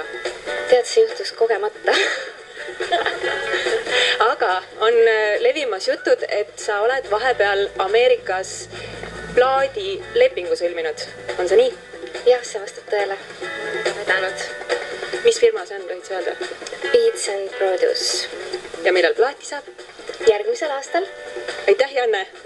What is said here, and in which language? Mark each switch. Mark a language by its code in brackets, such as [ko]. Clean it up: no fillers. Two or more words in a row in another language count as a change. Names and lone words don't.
[et] Tead, see juhtus kogemata. Aga on levimas jutud, et sa oled vahepeal Ameerikas plaadilepingu sõlminud. On see nii? Jah, see vastab tõele. Vedanud. Mis firma see on, võid sa öelda? Beats and Produce. Ja millal plaati saab? Järgmisel aastal. Aitäh, Janne!